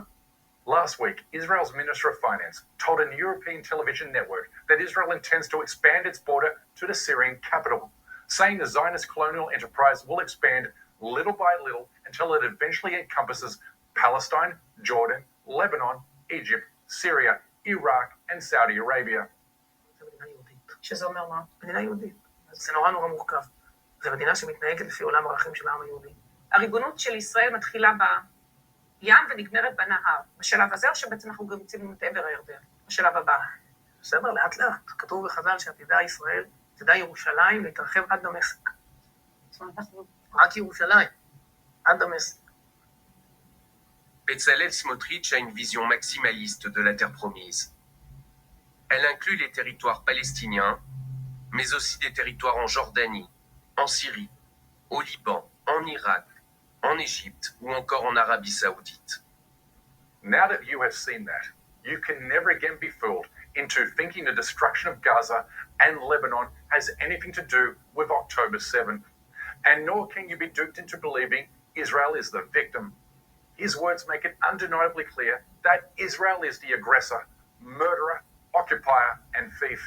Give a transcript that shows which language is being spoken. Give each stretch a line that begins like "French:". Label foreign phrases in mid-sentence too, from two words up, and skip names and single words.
English: Last week, Israel's Minister of Finance told a European television network that Israel intends to expand its border to the Syrian capital, saying the Zionist colonial enterprise will expand little by little until it eventually encompasses Palestine, Jordan, Lebanon, Egypt, Syria, Iraq, and Saudi Arabia.
Hebrew: שזה אומר מה? מדינה יהודית. זה נורא נורא מורכב. זו מדינה שמתנהגת לפי עולם הערכים של העם היהודי. הריבונות של ישראל מתחילה בים ונגמרת בנהר. בשלב הזה, או שבעצם אנחנו גם יוצאים את עבר הירדן? בשלב הבא. בסדר, לאט לאט. כתוב בחז"ל שעתידה ישראל, עתידה ירושלים להתרחב עד דמשק. זאת אומרת, רק ירושלים, עד דמשק.
French: Bezalel Smotrich a une vision maximaliste de la terre promise. Elle inclut les territoires palestiniens, mais aussi des territoires en Jordanie, en Syrie, au Liban, en Irak, en Égypte ou encore en Arabie Saoudite.
English: Now that you have seen that, you can never again be fooled into thinking the destruction of Gaza and Lebanon has anything to do with October 7th, and nor can you be duped into believing Israel is the victim. His words make it undeniably clear that Israel is the aggressor, murderer, occupier, and thief.